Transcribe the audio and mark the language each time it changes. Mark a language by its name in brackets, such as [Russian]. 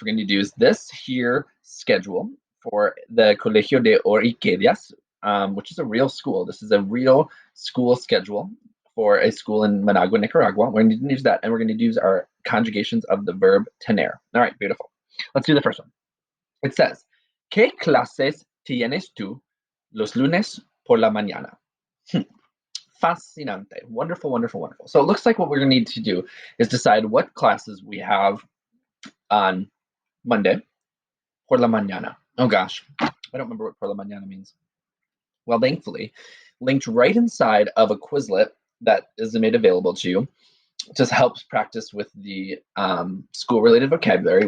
[English] We're going to need to use this here schedule for the Colegio de Orquídeas, which is a real school. This is a real school schedule for a school in Managua, Nicaragua. We're going to need to use that, and we're going to use our conjugations of the verb tener. All right, beautiful. Let's do the first one. It says, [Spanish] ¿Qué clases tienes tú los lunes por la mañana? [English] Fascinante. Wonderful, wonderful, wonderful. So it looks like what we're going to need to do is decide what classes we have on Monday [Spanish] por la mañana. [English] Oh gosh, I don't remember what [Spanish] por la mañana [English] means. Well, thankfully, linked right inside of a Quizlet that is made available to you, just helps practice with the school-related vocabulary.